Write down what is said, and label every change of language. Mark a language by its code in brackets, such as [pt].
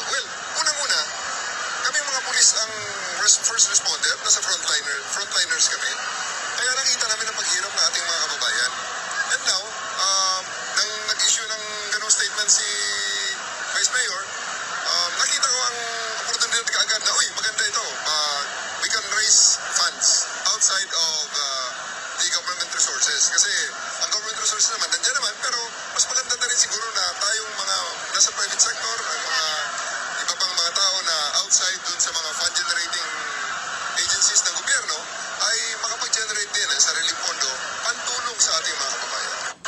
[tl] Well, unang-una, kami mga pulis ang first responder, nasa frontliners kami. Kaya nakita namin ang paghirap ng ating mga kababayan. And now, nang nag-issue ng ganong statement si Vice Mayor, nakita ko ang opportunity kaagad na, uy, maganda ito. [en] We can raise funds outside of the government resources. [tl] Kasi ang government resources naman, nandiyan naman, pero mas maganda na rin siguro na tayong mga nasa private sector, ang mga iba pang mga tao na outside dun sa mga fund generating agencies ng gobyerno ay makapag-generate din ng sariling pondo pantulong sa ating mga kababayan.